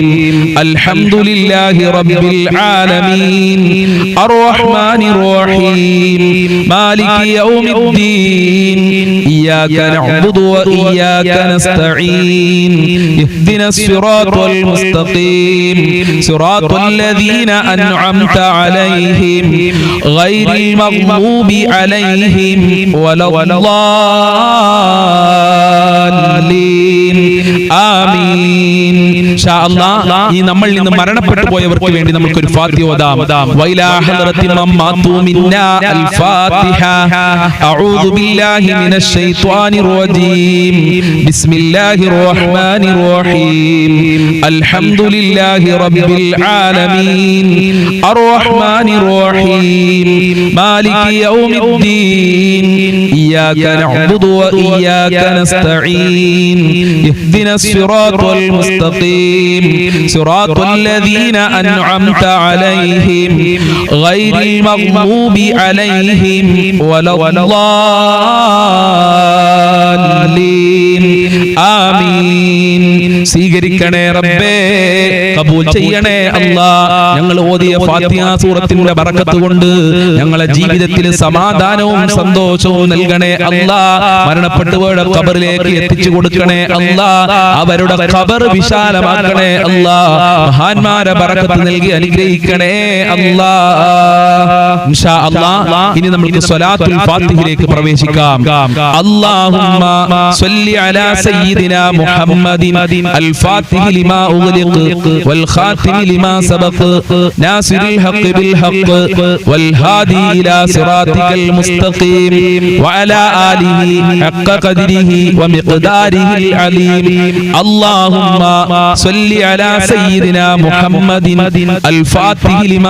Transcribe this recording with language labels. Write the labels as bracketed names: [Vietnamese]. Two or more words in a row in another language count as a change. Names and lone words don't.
[Arabic] الحمد لله رب العالمين الرحمن الرحيم مالك يوم الدين إياك نعبد وإياك نستعين اهدنا الصراط المستقيم صراط الذين أنعمت عليهم غير المغضوب عليهم ولا الضالين آمين. إن شاء الله [Malayalam] ഈ നമ്മൾ ഇന്ന് മരണപ്പെട്ടു പോയവർക്ക് വേണ്ടി നമുക്ക് ഒരു ഫാത്തിഹ ഓതാം. [Arabic] وإلى حضرة من مات منا الفاتحة. أعوذ بالله من الشيطان الرجيم. بسم الله الرحمن الرحيم. الحمد لله رب العالمين الرحمن الرحيم مالك يوم الدين إياك نعبد وإياك نستعين اهدنا الصراط المستقيم صراط الذين أنعمت عليهم غير المغضوب عليهم ولا الضالين آمين. [Malayalam] സ്വീകരിക്കണേ റബ്ബേ, കബൂൽ ചെയ്യണേ അല്ലാഹ്. ഞങ്ങൾ ഓതിയ ഫാത്തിഹ സൂറത്തിന്റെ ബറക്കത്ത് കൊണ്ട് ഞങ്ങളെ ജീവിതത്തിൽ സമാധാനവും സന്തോഷവും നൽകണേ അല്ലാഹ്. മരണപ്പെട്ടവരുടെ ഖബറിലേക്ക് എത്തിച്ചു കൊടുക്കണേ അല്ലാഹ്. അവരുടെ ഖബർ വിശാലമാക്കണേ അല്ലാഹ്. മഹാന്മാരെ ബറക്കത്ത് നൽകി അനുഗ്രഹിക്കണേ അല്ലാഹ്. [Arabic] إن شاء الله [Malayalam] ഇനി നമുക്ക് സ്വലാത്തുൽ ഫാത്തിഹയിലേക്ക് പ്രവേശിക്കാം. [Arabic] اللهم صل على سيدنا محمد الفاتح لما أغلق والخاتم لما سبق ناصر الحق بالحق والهادي إلى صراطك المستقيم وعلى آله حق قدره ومقداره العظيم اللهم صل على سيدنا محمد الفاتح لما